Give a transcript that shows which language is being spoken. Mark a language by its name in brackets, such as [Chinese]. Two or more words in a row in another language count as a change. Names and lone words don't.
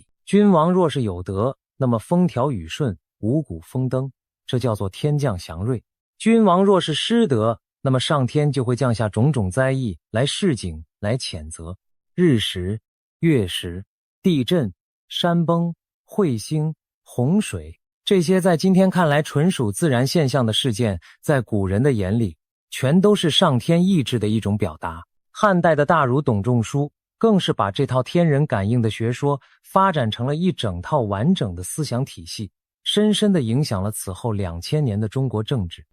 [Chinese] 君王若是有德，那麼風調雨順，五穀豐登，這叫做天降祥瑞。君王若是失德，那麼上天就會降下種種災異來示警，來譴責。日食、月食、地震、山崩、彗星、洪水， 這些在今天看來純屬自然現象的事件，在古人的眼裡，全都是上天意志的一種表達。漢代的大儒董仲舒更是把這套天人感應的學說發展成了一整套完整的思想体系，深深地影響了此後2000年的中国政治。